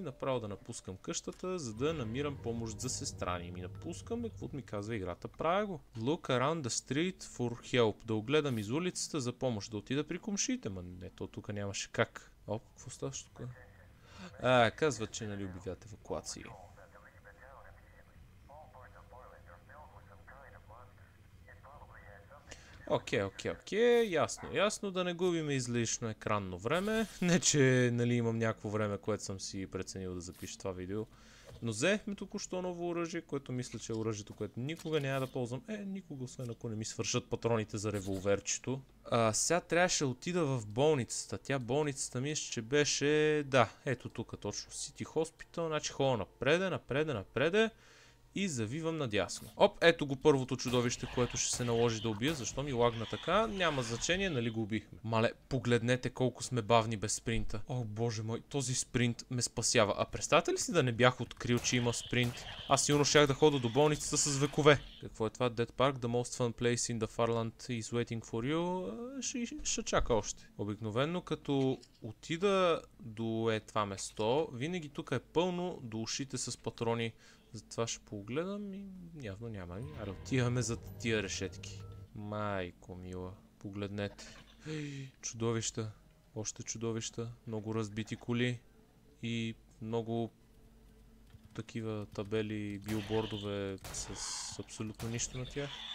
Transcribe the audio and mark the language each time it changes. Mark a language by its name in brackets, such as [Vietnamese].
[Bulgarian] Направо да напускам къщата, за да намирам помощ за сестра ни. Ми напускам, каквото ми казва играта, правя го. [English] Look around the street for help. [Bulgarian] Да огледам из улицата за помощ. Да отида при комшите, не, то тук нямаше как. Какво ставаш тук? Казват, че нали обявят евакуации. Окей, ясно, да не губим излишно екранно време. Не, че нали имам някакво време, което съм си преценил да запиша това видео. Но взехме току-що ново оръжие, което мисля, че е оръжието, което никога няма да ползвам. Никога, освен ако не ми свършат патроните за револверчето. Сега трябваше да отида в болницата. Болницата ми ще беше... Да, ето тук точно. City Hospital, значи ходя напреде. И завивам надясно. Ето го първото чудовище, което ще се наложи да убия. Защо ми лагна така? Няма значение, нали го убихме. Мале, погледнете колко сме бавни без спринта. Боже мой, този спринт ме спасява. Представете ли си да не бях открил, че има спринт? Аз сигурно щях да ходя до болницата с векове. Какво е това? [English] Dead Park, the most fun place in the Farland is waiting for you. [Bulgarian] Ще чака още. Обикновено като отида до това место, винаги тук е пълно до ушите с патрони. Затова ще погледам и явно няма. Отиваме за тия решетки. Майко мила, погледнете. Чудовища, още чудовища, много разбити коли и много такива табели, билбордове с абсолютно нищо на тях.